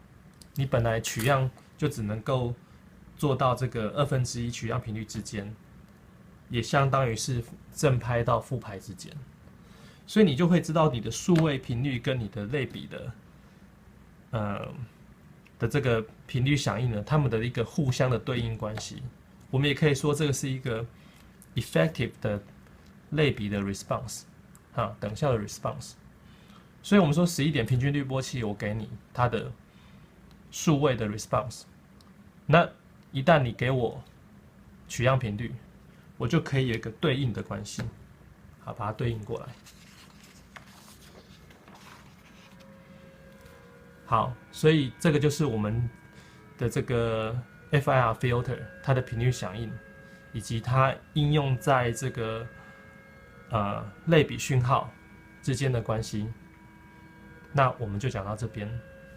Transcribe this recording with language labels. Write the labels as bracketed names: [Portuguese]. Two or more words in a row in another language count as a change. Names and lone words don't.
[Chinese] 你本來取樣就只能夠做到這個1/2取樣頻率之間，也相當於是正拍到負拍之間，所以你就會知道你的數位頻率跟你的類比的這個頻率響應呢，它們的一個互相的對應關係。我們也可以說這個是一個 effective 的類比的 response。等效的 response， 所以我們說11點平均濾波器，我給你它的數位的 response，那一旦你給我取樣頻率，我就可以有一個對應的關係，好，把它對應過來。好，所以這個就是我們的這個 [English] FIR filter [Chinese] 它的頻率響應，以及它應用在這個類比訊號之間的關係，那我們就講到這邊。